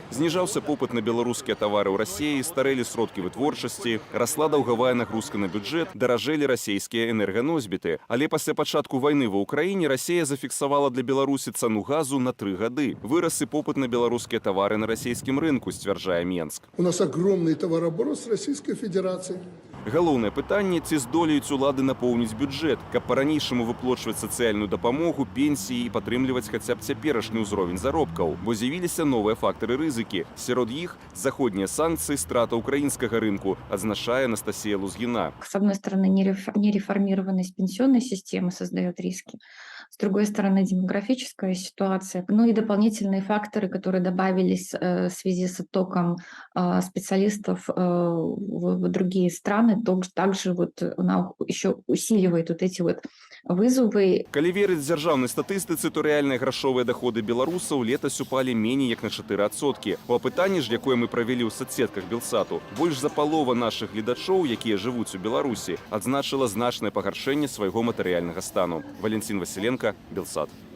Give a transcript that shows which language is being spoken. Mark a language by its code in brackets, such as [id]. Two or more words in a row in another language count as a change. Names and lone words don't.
[be] Зніжаўся попыт на беларускія тавары ў Расіі, старэлі сродкі вытворчасці, расла даўгавая нагрузка на бюджэт, даражэлі расійскія энерганосьбіты. Але пасля пачатку вайны ва ўкраіне Расія зафіксавала для Беларусі цану газу на 3 гады. Вырас і попыт на [ru] белорусские товары на российском рынку, [be] стверджае Менск. [ru] У нас огромный товарооборот с Российской Федерацией. [be] Галоўнае пытанне, ці здолеюць улады напоўніць бюджэт, каб па-ранейшаму выплачваць сацыяльную дапамогу, пенсіі і падтрымліваць хаця б цяперашні ўзровень заробкаў. Бо з'явіліся новыя фактары рызыкі. Сярод іх заходнія санкцыі, страта украінскага рынку, адзначае Анастасія Лузгіна. [ru] С одной стороны, нереформированность пенсионной системы создает риски. С другой стороны, демографическая ситуация, ну и дополнительные факторы, которые добавились в связи с оттоком специалистов в другие страны, также вот она еще усиливает вот эти вот вызовы. [be] Калі верыць дзяржаўнай статыстыцы, то рэальныя грашовыя даходы беларусаў летась упалі меней як на 4%. У апытанні ж, якое мы правялі ў соцсетках Белсату, больш за палова нашых гледачоў, якія жывуць у Беларусі, адзначыла значнае пагаршэнне свайго матэрыяльнага стану. Валентин Василенко, Белсат.